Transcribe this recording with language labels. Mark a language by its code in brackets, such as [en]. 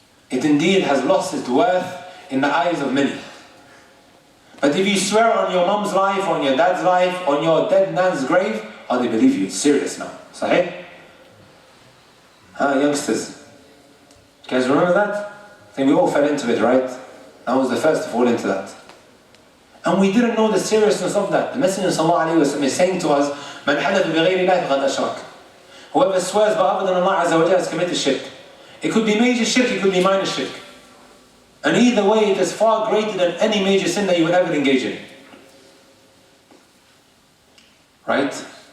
[en] It indeed has lost its worth in the eyes of many. But if you swear on your mom's life, on your dad's life, on your dead nan's grave, oh, they believe you. It's serious now. Sahih? Youngsters, you guys remember that? I think we all fell into it, right? I was the first to fall into that. And we didn't know the seriousness of that. The Messenger ﷺ is saying to us, [ar] مَنْ حَلَفَ بِغَيْرِ اللَّهِ فَقَدْ أَشْرَكَ. [en] Whoever swears by other than Allah Azza wa Jalla has committed shirk. It could be major shirk, it could be minor shirk. And either way, it is far greater than any major sin that you would ever engage in. Right?